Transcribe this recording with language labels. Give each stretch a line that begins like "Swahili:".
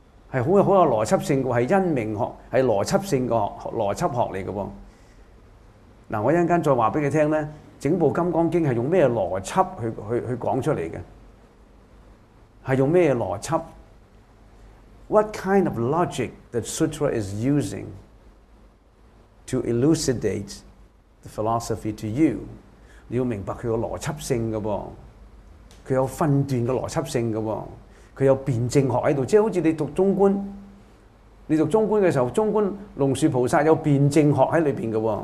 Chinese: 是很有邏輯性的，是因命學，是邏輯性的邏輯學來的。我一會兒再告訴你，整部《金剛經》是用什麼邏輯 去講出來的，是用什麼邏輯。
English: What kind of logic the sutra is using to elucidate the philosophy to you?
Chinese: 你要明白它有邏輯性的，它有分段的邏輯性的，它有辨證學在這裡，即好像你讀中觀，你讀中觀的時候，中觀龍樹菩薩有辨證學在裡面的。